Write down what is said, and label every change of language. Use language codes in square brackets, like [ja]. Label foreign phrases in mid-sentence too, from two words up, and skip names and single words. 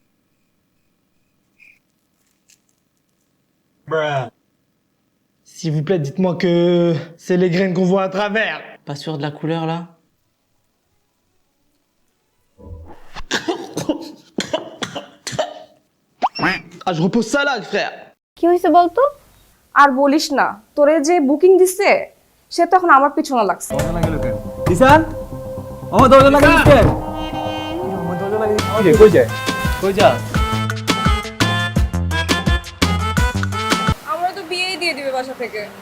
[fr] S'il vous plaît, dites-moi que c'est les graines qu'on voit à travers. Pas sûr de la couleur, là? Ah, je repose ça là, frère. [bn] কি হইছে বলতো? আর বলিস না, তোরে যে বুকিং দিছে সে তখন আমার পিছনে লাগছে। দিশান ও দরজা লাগাই দিতে ও দরজা লাগাই দিতে কই যায় কই যা আমরা তো বিয়েই দিয়ে দিবে বাসা থেকে।